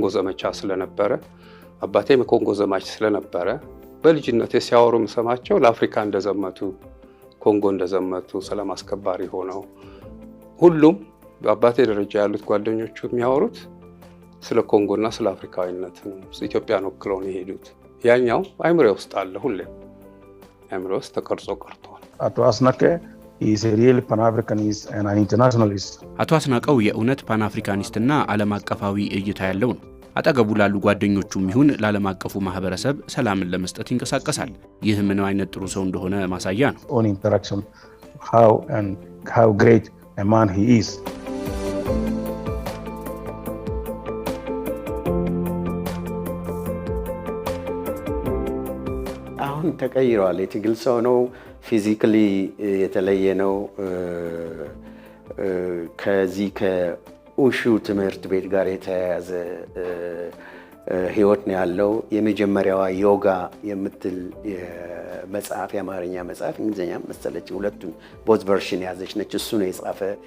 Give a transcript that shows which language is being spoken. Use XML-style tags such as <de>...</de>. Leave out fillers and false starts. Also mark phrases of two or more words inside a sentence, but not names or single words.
<am>ዘመቻ ስለነበረ አባቴም የኮንጎ ዘማች ስለነበረ በልጅነቴ ሲያወሩ የምሰማቸው ለአፍሪካ እንደዘመቱ፣ ኮንጎ እንደዘመቱ፣ ሰላም አስከባሪ ሆነው ሁሉም በአባቴ ደረጃ ያሉት ጓደኞቹ የሚያወሩት ስለ ኮንጎና ስለ አፍሪካዊነት ነው። ኢትዮጵያን ወክለው ነው የሄዱት። ያኛው አይምሮ ውስጥ አለ፣ ሁሌም አይምሮ ውስጥ ተቀርጾ ቀርቷል።</am> <en>አቶ አስናቀ is a real pan-Africanist and an internationalist።</en> <am>አቶ አስናቀው የእውነት ፓን አፍሪካኒስትና ዓለም አቀፋዊ እይታ ያለው ነው። አጠገቡ ላሉ ጓደኞቹም ይሁን ለዓለም አቀፉ ማህበረሰብ ሰላምን ለመስጠት ይንቀሳቀሳል። ይህ ምን አይነት ጥሩ ሰው እንደሆነ ማሳያ ነው።</am> <en>on interaction how great a man he is።</en> <am>አሁን ተቀይሯል። የትግል ሰው ነው። ፊዚካሊ የተለየ ነው። ከዚህ ከኡሹ ትምህርት ቤት ጋር የተያያዘ ህይወት ነው ያለው። የመጀመሪያዋ ዮጋ የምትል መጽሐፍ፣ የአማርኛ መጽሐፍ እንግሊዝኛ መሰለች፣ ሁለቱም</am> <en>both version</en> <am>ያዘች ነች። እሱ ነው የጻፈ።</am>